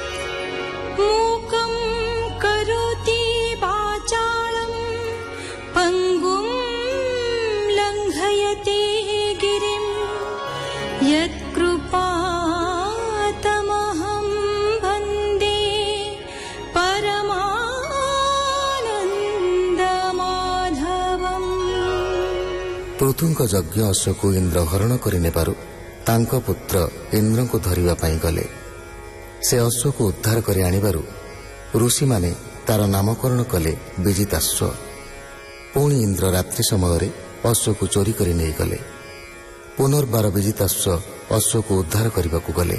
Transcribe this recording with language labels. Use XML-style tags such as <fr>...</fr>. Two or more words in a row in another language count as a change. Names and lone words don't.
<sa>मूकं करोति वाचालं पङ्गुं लङ्घयते गिरिं यत्कृपातमहं वन्दे परमानन्दमाधवम्।</sa> <or>ପୃଥୁଙ୍କ ଯଜ୍ଞ ଅଶ୍ୱକୁ ଇନ୍ଦ୍ର ହରଣ କରିନେବାରୁ ତାଙ୍କ ପୁତ୍ର ଇନ୍ଦ୍ରଙ୍କୁ ଧରିବା ପାଇଁ ଗଲେ। ସେ ଅଶ୍ଵକୁ ଉଦ୍ଧାର କରି ଆଣିବାରୁ ଋଷିମାନେ ତାର ନାମକରଣ କଲେ ବିଜିତାଶ୍ଵ। ପୁଣି ଇନ୍ଦ୍ର ରାତ୍ରି ସମୟରେ ଅଶ୍ଵକୁ ଚୋରି କରି ନେଇଗଲେ। ପୁନର୍ବାର ବିଜିତାଶ୍ଵ ଅଶ୍ଵକୁ ଉଦ୍ଧାର କରିବାକୁ ଗଲେ।</or>